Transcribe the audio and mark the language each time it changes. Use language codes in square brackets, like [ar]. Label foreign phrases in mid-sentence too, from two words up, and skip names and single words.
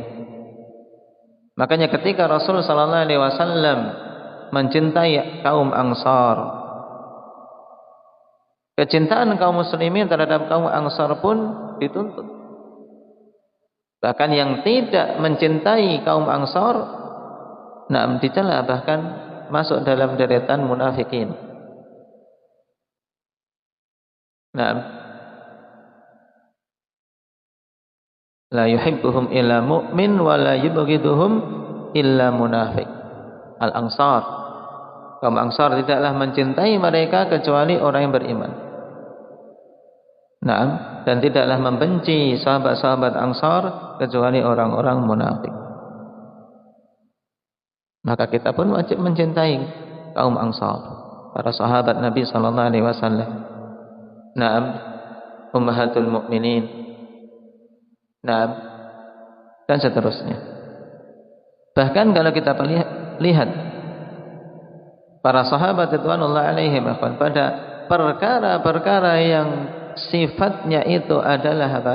[id] Makanya ketika Rasul [ar] صلى الله عليه وسلم [id] mencintai kaum Ansar, kecintaan kaum muslimin terhadap kaum Ansar pun dituntut. Bahkan yang tidak mencintai kaum Ansar, nah, dicela, bahkan masuk dalam deretan munafikin. Nah, [ar] لا يحبهم إلا مؤمن ولا يبغضهم إلا منافق. Al-Ansar, [id] kaum Ansar tidaklah mencintai mereka kecuali orang yang beriman. Nah, dan tidaklah membenci sahabat-sahabat Ansar kecuali orang-orang munafik. Maka kita pun wajib mencintai kaum Ansar, para sahabat Nabi [ar] صلى الله عليه وسلم. نعم، أمهات المؤمنين. [id] Naam, dan seterusnya. Bahkan kalau kita lihat para sahabat [ar] رضي الله عليهم [id] pada perkara-perkara yang sifatnya itu adalah apa?